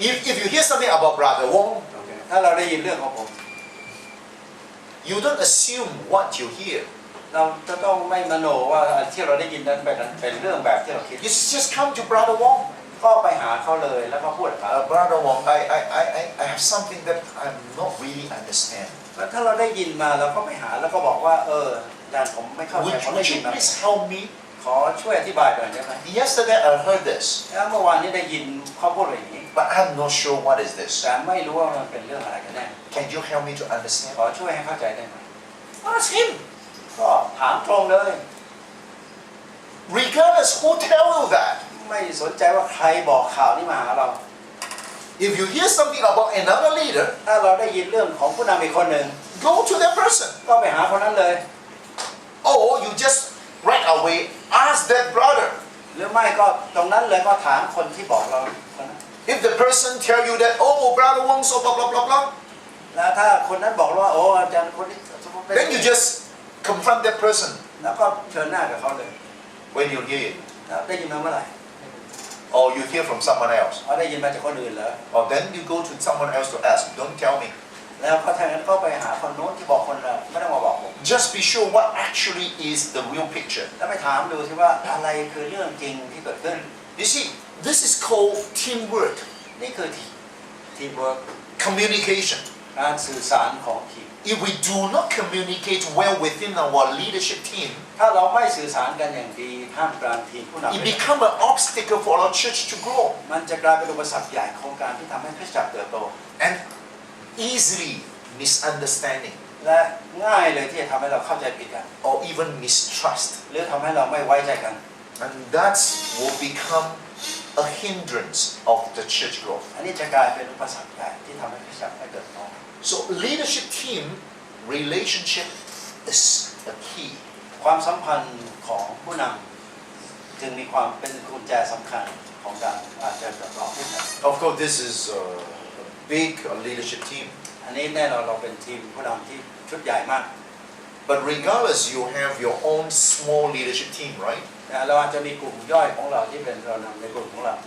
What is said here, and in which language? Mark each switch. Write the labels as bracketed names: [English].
[English] If you hear something about Brother Wong, [Thai] ถ้าเราได้ยินเรื่องของผม [English] you don't assume what you hear. [Thai] เราจะต้องไม่มโนว่าที่เราได้ยินนั้นเป็นเรื่องแบบที่เราคิด [English] You just come to Brother Wong. [Thai] ก็ไปหาเขาเลยแล้วก็พูดกับเขา [English] Brother Wong, I have something that I'm not really understand. [Thai] แล้วถ้าเราได้ยินมาเราก็ไปหาแล้วก็บอกว่าอาจารย์ผมไม่เข้าใจผมได้ [English] Would [Thai] ยิ [English] you [Thai] นมา [English] please help me? [Thai] ขอช่วยอธิบายหน่อยได้ไหม [English] Yesterday I heard this, [Thai] แล้วเมื่อวานนี้ได้ยินเขาพูดอะไรอย่างนี้ [English] but I'm not sure what is this. [Thai] แต่ไม่รู้ว่ามันเป็นเรื่องอะไรกันแน่ [English] Can you help me to understand? [Thai] ขอช่วยให้เข้าใจได้ไหม [English] Ask him. [Thai] ก็ถามตรงเลย [English] Regardless who tell you that. [Thai] ไม่สนใจว่าใครบอกข่าวนี้มาหาเรา [English] If you hear something about another leader, [Thai] ถ้าเราได้ยินเรื่องของผู้นำอีกคนหนึ่ง [English] go to that person. [Thai] ก็ไปหาคนนั้นเลย [English] Or you just right away ask that brother. [Thai] หรือไม่ก็ตรงนั้นเลยก็ถามคนที่บอกเราคนนั้น [English] If the person tell you that, oh, brother Wong, so blah blah blah blah, [Thai] แล้วถ้าคนนั้นบอกว่าโอ้อาจารย์คนนี้ [English] then you just confront that person [Thai] แล้วก็เชิญหน้ากับเขาเลย [English] when you hear it. [Thai] แล้วได้ยินมาเมื่อไหร่ [English] Or you hear from someone else. [Thai] อ๋อได้ยินมาจากคนอื่นเหรอ [English] Or then you go to someone else to ask. Don't tell me. [Thai] แล้วพอทางนั้นก็ไปหาคนโน้นที่บอกคนละไม่ต้องมาบอกผม [English] Just be sure what actually is the real picture. [Thai] แล้วไปถามดูสิว่าอะไรคือเรื่องจริงที่เกิดขึ้น [English] You see, this is called teamwork, [Thai] นี่คือทีมเวิร์ก [English] communication. [Thai] การสื่อสารของทีม [English] If we do not communicate well within our leadership team, [Thai] ถ้าเราไม่สื่อสารกันอย่างดีท่ามกลางทีมผู้นำ [English] it becomes an obstacle for our church to grow [Thai] มันจะกลายเป็นอุปสรรคใหญ่ของการที่ทำให้คริสตจักรเติบโต [English] and easily misunderstanding [Thai] และง่ายเลยที่จะทำให้เราเข้าใจผิดกัน [English] or even mistrust. [Thai] หรือทำให้เราไม่ไว้ใจกัน [English] And that will become a hindrance of the church growth. [Thai] อันนี้จะกลายเป็นอุปสรรคใหญ่ที่ทำให้คริสตจักรไม่เติบโต [English] So leadership team relationship is a key. [Thai] ความสัมพันธ์ของผู้นำจึงมีความเป็นกุญแจสำคัญของการเจริญเติบโตคริสตจักร [English] Of course, this is a big leadership team. [Thai] อันนี้แน่นอนเราเป็นทีมผู้นำที่ชุดใหญ่มาก [English] But regardless, you have your own small leadership team, right? [Thai] เราอาจจะมีกลุ่มย่อยของเราที่เป็นเรานำในกลุ่มของเรา